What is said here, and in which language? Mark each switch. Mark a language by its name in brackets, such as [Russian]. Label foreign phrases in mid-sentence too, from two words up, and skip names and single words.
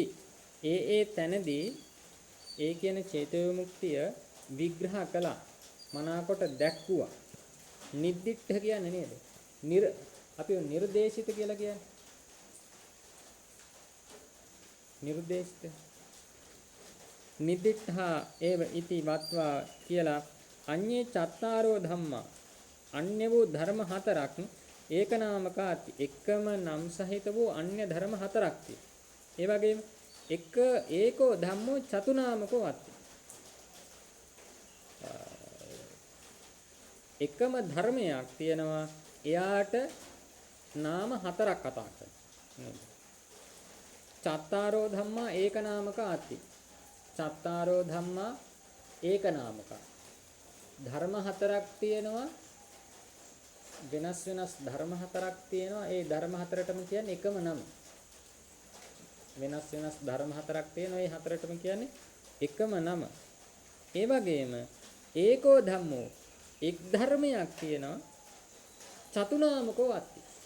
[Sinhala] ඒ තැනදී ඒ කියන චේතෝ විමුක්තිය විග්‍රහ කළා, මනාකොට දැක්කුවා. නිද්දිඨ කියන්නේ නේද? අපි නිර්දේශිත කියලා කියන්නේ. නිර්දේශිත. [Pali] නිදිට්ඨා ඒව ඉති වත්වා [Sinhala] කියලා [Pali] අඤ්ඤේ චත්තාරෝ ධම්මා [Sinhala] අන්‍ය වූ ධර්ම හතරක් ඒකනාමකාති එකම නම් සහිත වූ අන්‍ය ධර්ම හතරක් තියෙනවා. ඒ වගේම [Pali] ඒකෝ ධම්මෝ චතුනාමකෝ අත්ති. [Sinhala] එකම ධර්මයක් තියෙනවා එයාට නාම හතරක් කතා කරනවා. [Pali] චත්තාරෝ ධම්මා ඒකනාමක අත්ති. චත්තාරෝ ධම්මා ඒකනාමක. [Sinhala] ධර්ම හතරක් තියෙනවා වෙනස් වෙනස් ධර්ම හතරක් තියෙනවා. ඒ ධර්ම හතරටම කියන්නේ එකම නම. වෙනස් වෙනස් ධර්ම හතරක් තියෙනවා. ඒ හතරටම කියන්නේ එකම නම. ඒ වගේම [Pali] ඒකෝ ධම්මෝ [Sinhala] එක් ධර්මයක් තියෙනවා [Pali] චතුනාමකෝ අත්ති.